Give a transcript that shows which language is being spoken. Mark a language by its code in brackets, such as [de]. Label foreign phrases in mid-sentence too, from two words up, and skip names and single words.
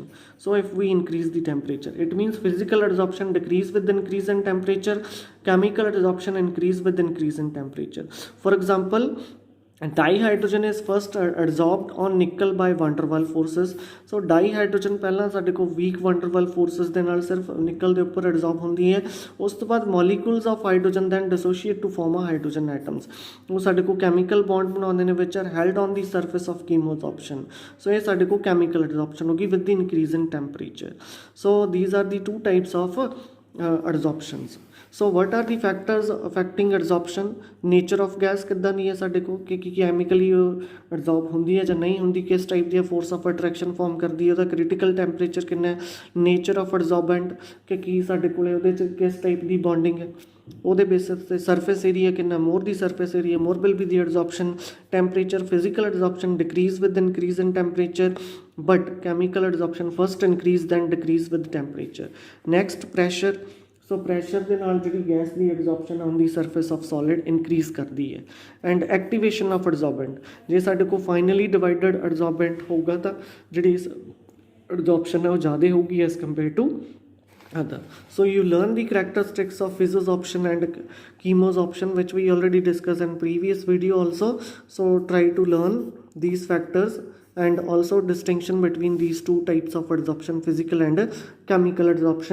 [en] So if we increase the temperature, it means physical adsorption decrease with increase in temperature, chemical adsorption increase with increase in temperature. For example, dihydrogen is first adsorbed on nickel by van der Waals forces. So dihydrogen [pa] ਪਹਿਲਾਂ ਸਾਡੇ ਕੋਲ [en] weak van der Waals forces [pa] ਦੇ ਨਾਲ ਸਿਰਫ ਨਿਕਲ ਦੇ ਉੱਪਰ ਐਡਜ਼ੋਰਬ ਹੁੰਦੀ ਹੈ ਉਸ ਤੋਂ ਬਾਅਦ [en] molecules of hydrogen then dissociate to form a hydrogen atoms [pa] ਉਹ ਸਾਡੇ ਕੋਲ [en] chemical bond [pa] ਬਣਾਉਂਦੇ ਨੇ [en] which are held on the surface of chemosorption. So [pa] ਇਹ ਸਾਡੇ ਕੋਲ [en] chemical adsorption ਹੋਗੀ with the increase in temperature. So these are the two types of adsorptions. So what are the factors affecting adsorption? Nature of gas [pa] ਕਿੱਦਾਂ ਦੀ ਹੈ ਸਾਡੇ ਕੋਲ ਕਿ [en] chemically adsorb [pa] ਹੁੰਦੀ ਹੈ ਜਾਂ ਨਹੀਂ ਹੁੰਦੀ ਕਿਸ ਟਾਈਪ ਦੀ [en] force of attraction form [pa] ਕਰਦੀ ਹੈ ਉਹਦਾ [en] critical temperature [pa] ਕਿੰਨਾ ਹੈ [en] nature of adsorbent [pa] ਕਿ ਕੀ ਸਾਡੇ ਕੋਲ ਉਹਦੇ 'ਚ ਕਿਸ ਟਾਈਪ ਦੀ ਬੌਂਡਿੰਗ ਹੈ ਉਹਦੇ ਬੇਸਿਸ ਤੇ [en] surface area [pa] ਕਿੰਨਾ [en] more the surface area more will be the adsorption temperature physical adsorption decrease with increase in temperature but chemical adsorption first increase then decrease with temperature next pressure so pressure [pa] ਦੇ ਨਾਲ ਜਿਹੜੀ ਗੈਸ ਦੀ [en] adsorption on the surface of solid increase [pa] ਕਰਦੀ ਹੈ [en] and activation of adsorbent [pa] ਜੇ ਸਾਡੇ ਕੋਲ [en] finally divided adsorbent [pa] ਹੋਊਗਾ ਤਾਂ ਜਿਹੜੀ [en] ਐਡਜ਼ੋਰਪਸ਼ਨ [pa] ਹੈ ਉਹ ਜ਼ਿਆਦਾ ਹੋਊਗੀ [en] as compare to other. So you learn the characteristics of physiosorption and chemosorption which we already discussed in previous video also. So try to learn these factors and also distinction between these two types of adsorption, physical and chemical adsorption yourself.